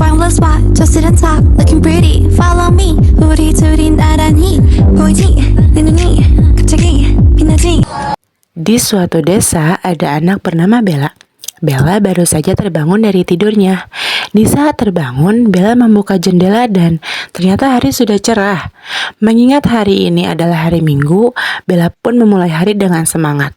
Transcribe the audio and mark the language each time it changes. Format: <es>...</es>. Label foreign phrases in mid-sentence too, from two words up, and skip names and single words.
<en>spot, just sit and talk, looking pretty. Follow me,</en> <ko>우리 둘이 나란히 보이지? 내 눈이 갑자기 빛나지?</ko> <id>Di suatu desa ada anak bernama Bella. Bella baru saja terbangun dari tidurnya. Di saat terbangun, Bella membuka jendela dan ternyata hari sudah cerah. Mengingat hari ini adalah hari Minggu, Bella pun memulai hari dengan semangat.</id>